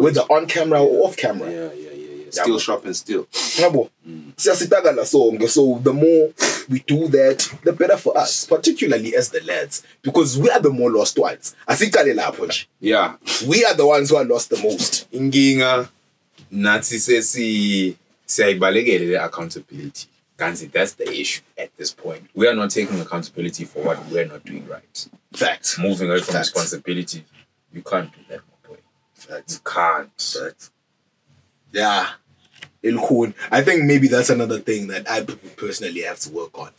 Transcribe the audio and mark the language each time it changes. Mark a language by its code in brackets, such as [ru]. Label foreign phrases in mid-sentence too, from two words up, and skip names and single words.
[en] Whether on camera or off camera. Yeah. Still shopping still. So the more we do that, the better for us, particularly as the lads, because we are the more lost ones. Yeah. We are the ones who are lost the most. [ss] Inginga nathi siyayibalekele accountability. Kanzi, [en] that's the issue at this point. We are not taking accountability for what we're not doing right. Facts. Moving away from responsibility, you can't do that, my boy. Facts. You can't. Facts. Yeah. I think maybe that's another thing that I personally have to work on.